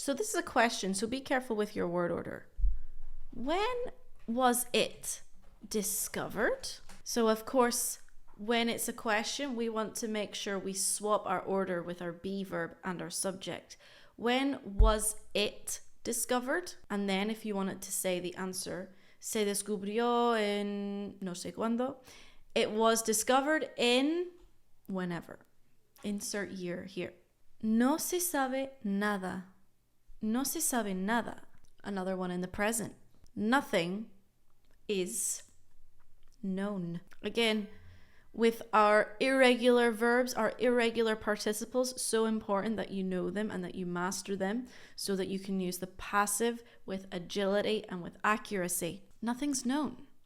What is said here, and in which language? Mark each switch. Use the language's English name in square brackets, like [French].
[English] So this is a question, so be careful with your word order. When was it discovered? So of course, when it's a question, we want to make sure we swap our order with our be verb and our subject. When was it discovered? And then if you wanted to say the answer, se descubrió en no sé cuándo, It was discovered in whenever. Insert year here. [Spanish] No se sabe nada. No se sabe nada. [English] Another one in the present. Nothing is known. Again, with our irregular verbs, our irregular participles, so important that you know them and that you master them so that you can use the passive with agility and with accuracy. Nothing's known.